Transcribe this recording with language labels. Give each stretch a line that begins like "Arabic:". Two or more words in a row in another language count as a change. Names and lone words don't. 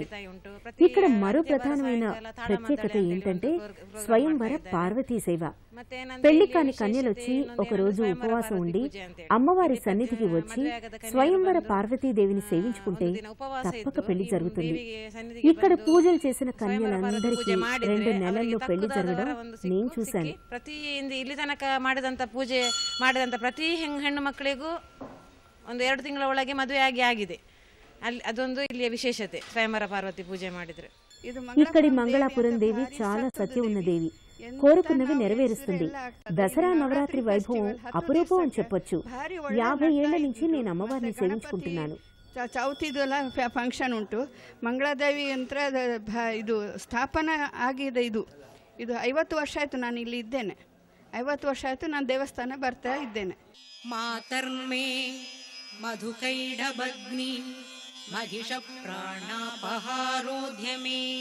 Telugu: ఇక్కడ మరో ప్రధానమైన ప్రత్యేకత ఏంటంటే స్వయంవర పార్వతీ సేవ. పెళ్లి కాని కన్యలొచ్చి ఒకరోజు ఉపవాసం ఉండి అమ్మవారి సన్నిధికి వచ్చి స్వయంవర పార్వతీదేవిని సేవించుకుంటే తప్పక పెళ్లి జరుగుతుంది. ఇక్కడ పూజలు చేసిన కన్యలందరికీ 2 నెలల్లో పెళ్లి జరగడం నేను చూశాను.
Kannada: ಪ್ರತಿ ಇಲ್ಲಿ ತನಕ ಮಾಡಿದಂತ ಪೂಜೆ ಮಾಡಿದಂತ ಪ್ರತಿ ಹೆಣ್ಣು ಮಕ್ಕಳಿಗೂ ಒಂದು 2 ತಿಂಗಳ ಒಳಗೆ ಮದುವೆ ಆಗಿದೆ. ಅಲ್ಲಿ ಅದೊಂದು ಇಲ್ಲಿಯ ವಿಶೇಷತೆ. ಸ್ವಯಂವರ ಪಾರ್ವತಿ ಪೂಜೆ ಮಾಡಿದ್ರೆ
Telugu: ఇక్కడి మంగళాపురం దేవి చాలా సత్యం ఉన్న దేవి. కోరుకున్నవి నెరవేరుస్తుంది. దసరా నవరాత్రి వైభవం అపురూపం అని చెప్పొచ్చు. 50 ఏళ్ల నుంచి నేను అమ్మవారిని సేవించుకుంటున్నాను.
Kannada: ಚೌತಿದೆಲ್ಲ ಫಂಕ್ಷನ್ ಉಂಟು. ಮಂಗಳಾದೇವಿ ಯಂತ್ರ ಇದು ಸ್ಥಾಪನೆ ಆಗಿದೆ. ಇದು 50 ವರ್ಷ ಆಯಿತು ನಾನು ಇಲ್ಲಿ ಇದ್ದೇನೆ. 50 ವರ್ಷ ಆಯಿತು ನಾನು ದೇವಸ್ಥಾನ ಬರ್ತಾ ಇದ್ದೇನೆ.
Sanskrit: ಮಾತರ್ಮೇ ಮಧುಕೈಡಭಗ್ನಿ ಮಹಿಷ ಪ್ರಾಣಾಪಹಾರೋಧ್ಯ ಮೇ.